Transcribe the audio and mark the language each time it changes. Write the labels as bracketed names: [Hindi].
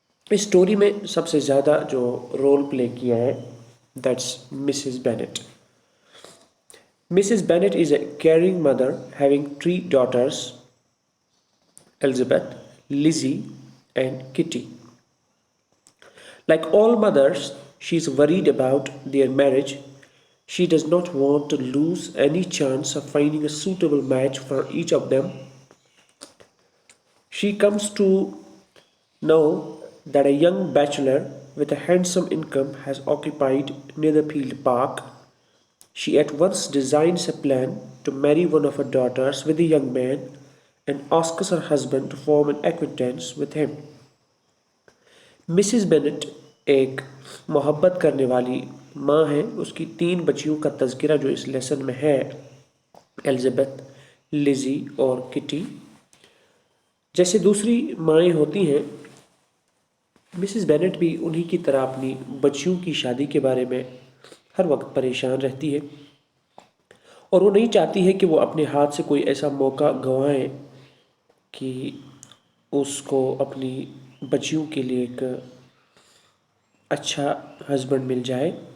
[Hindi] इस स्टोरी में सबसे ज़्यादा जो रोल प्ले किया है [English] That's Mrs Bennet. Mrs Bennet is a caring mother having 3 daughters, Elizabeth, Lizzie and Kitty. Like all mothers, she is worried about their marriage. She does not want to lose any chance of finding a suitable match for each of them. She comes to know that a young bachelor with a handsome income has occupied Netherfield Park. She at once designs a plan to marry one of her daughters with the young man and asks her husband to form an acquaintance with him. [Hindi] Mrs Bennett एक मोहब्बत करने वाली माँ है. उसकी 3 बच्चियों का तज़किरा जो इस लेसन में है, एलिज़ाबेथ, लिज़ी और किटी. जैसे दूसरी माएँ होती हैं, मिसिस बेनेट भी उन्हीं की तरह अपनी बच्चियों की शादी के बारे में हर वक्त परेशान रहती है और वो नहीं चाहती है कि वो अपने हाथ से कोई ऐसा मौका गंवाए कि उसको अपनी बच्चियों के लिए एक अच्छा हस्बैंड मिल जाए.